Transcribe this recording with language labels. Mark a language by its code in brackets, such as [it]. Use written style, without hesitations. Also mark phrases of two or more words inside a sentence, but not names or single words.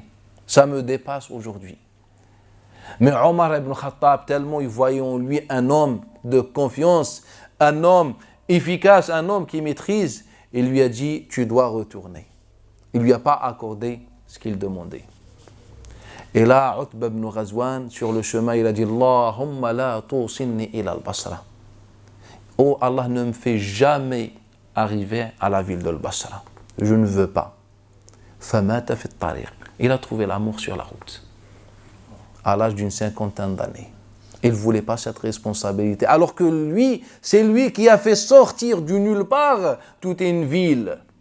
[fr] Ça me dépasse aujourd'hui. Mais Omar ibn Khattab, tellement il voyait en lui un homme de confiance, un homme efficace, un homme qui maîtrise, il lui a dit, tu dois retourner. Il ne lui a pas accordé ce qu'il demandait. Et là, Utba ibn Ghazwan, sur le chemin, il a dit, [ar] اللهم لا توصلني إلى البصرة. [fr] Oh Allah, ne me fait jamais arriver à la ville de Basra. Je ne veux pas. [ar] فمات في الطريق. [fr] Il a trouvé l'amour sur la route. À l'âge d'une 50aine d'années. Il ne voulait pas cette responsabilité. Alors que lui, c'est lui qui a fait sortir du nulle part toute une ville.